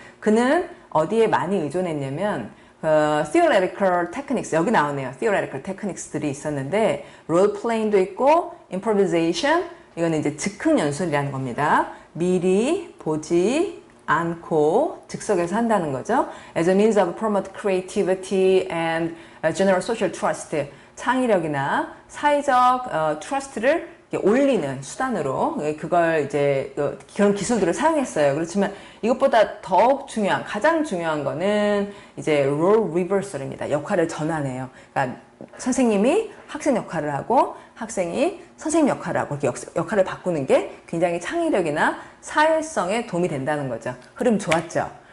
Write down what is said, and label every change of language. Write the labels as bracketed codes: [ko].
[ko] 그는 어디에 많이 의존했냐면, [en] theoretical techniques, [ko] 여기 나오네요. theoretical techniques들이 있었는데, role playing도 있고, improvisation, 이거는 이제 즉흥 연출이라는 겁니다. 미리 보지 않고 즉석에서 한다는 거죠. [en] As a means of promote creativity and general social trust. [ko] 창의력이나 사회적 trust를 올리는 수단으로 그걸 이제 그런 기술들을 사용했어요. 그렇지만 이것보다 더욱 중요한, 가장 중요한 거는 이제 role reversal입니다. 역할을 전환해요. 그러니까 선생님이 학생 역할을 하고 학생이 선생님 역할을 하고 이렇게 역할을 바꾸는 게 굉장히 창의력이나 사회성에 도움이 된다는 거죠. 흐름 좋았죠?